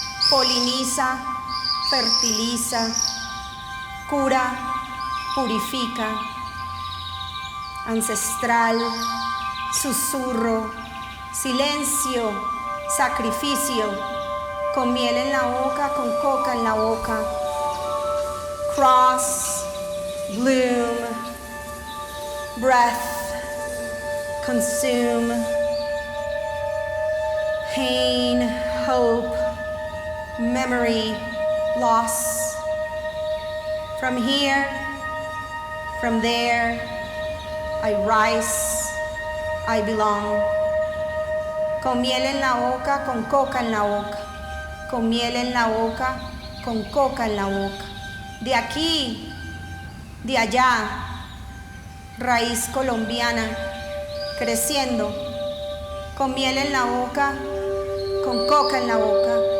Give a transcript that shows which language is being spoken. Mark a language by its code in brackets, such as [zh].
[es] Poliniza, fertiliza, cura, purifica. Ancestral, susurro, silencio, sacrificio. Con miel en la boca, con coca en la boca. [en] Cross, bloom, breath, consume, pain, hope, memory, loss. From here, from there, I rise, I belong. [es] Con miel en la boca, con coca en la boca. Con miel en la boca, con coca en la boca. De aquí, de allá, raíz colombiana, creciendo, con miel en la boca, con coca en la boca.